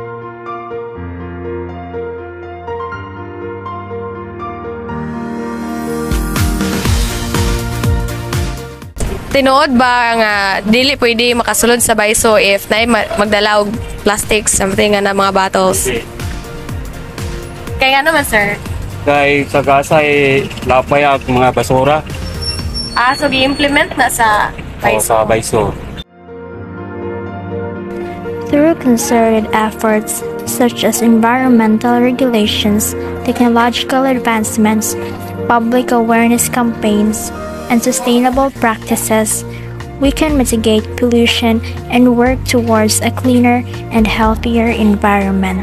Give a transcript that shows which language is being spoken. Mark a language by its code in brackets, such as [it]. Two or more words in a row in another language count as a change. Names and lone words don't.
[ceb] Tinuod ba nga dili pwede makasulod sa Baiso if naay magdala og [en] plastic something [ceb] nga na mga bottles? Kaya ano man sir? Kay sa gasa lapay ang mga basura. So gi-implement na sa Baiso? Sa Baiso. [en] Through concerted efforts such as environmental regulations, technological advancements, public awareness campaigns, and sustainable practices, we can mitigate pollution and work towards a cleaner and healthier environment.